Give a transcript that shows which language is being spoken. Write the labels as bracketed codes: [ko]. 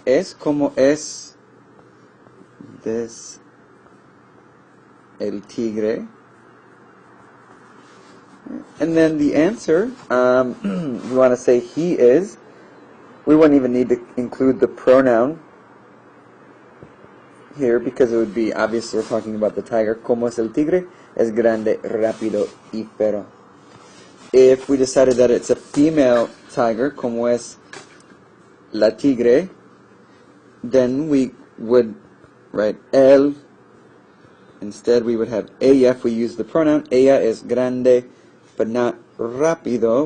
[es] Es como es [en] this [es] el tigre. [en] And then the answer, we want to say he is. We wouldn't even need to include the pronoun here because it would be obvious we're talking about the tiger. [es] Como es el tigre? Es grande, rápido y feroz. [en] If we decided that it's a female tiger, [es] como es la tigre, [en] then we would write el. Instead, we would have ella if we use the pronoun. [es] Ella es grande, [en] but not rápido.